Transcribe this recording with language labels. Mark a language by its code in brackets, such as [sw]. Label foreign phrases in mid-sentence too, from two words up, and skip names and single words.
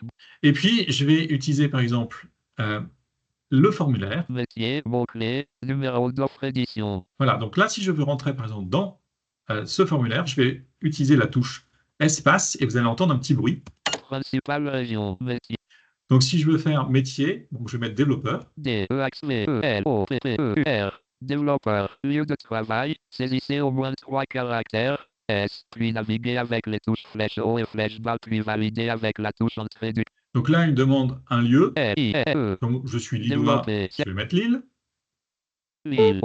[fr] Et puis, je vais utiliser par exemple le formulaire. Métier, mots-clés, numéro d'offre, édition. Voilà, donc là, si je veux rentrer par exemple dans ce formulaire, je vais utiliser la touche espace et vous allez entendre un petit bruit. Principale région, métier. Donc si je veux faire métier, donc je vais mettre développeur. D-E-X-V-E-L-O-P-P-E-R. Développeur, lieu de travail, saisissez au moins 3 caractères, S, puis naviguez avec les touches flèche haut et flèche bas, puis validez avec la touche entrée du... Donc là, il me demande un lieu. L-I-E. Donc je suis lillois, je vais mettre Lille. Lille.